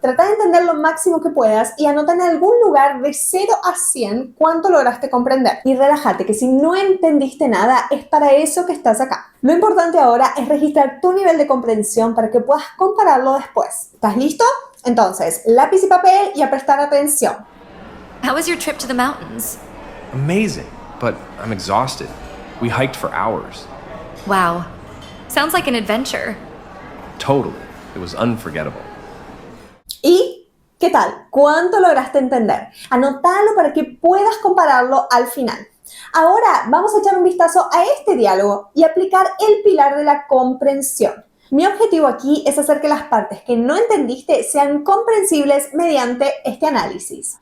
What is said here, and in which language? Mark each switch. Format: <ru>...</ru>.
<es>Trata de entender lo máximo que puedas y anota en algún lugar de 0 a 100 cuánto lograste comprender. Y relájate, que si no entendiste nada, es para eso que estás acá. Lo importante ahora es registrar tu nivel de comprensión para que puedas compararlo después. ¿Estás listo? Entonces, lápiz y papel y a prestar atención.</es> <en>How was your trip to the mountains? Amazing, but I'm exhausted. We hiked for hours. Wow. Sounds like an adventure. Totally. It was unforgettable.</en> <es>¿Y qué tal? ¿Cuánto lograste entender? Anótalo para que puedas compararlo al final. Ahora vamos a echar un vistazo a este diálogo y aplicar el pilar de la comprensión. Mi objetivo aquí es hacer que las partes que no entendiste sean comprensibles mediante este análisis.</es>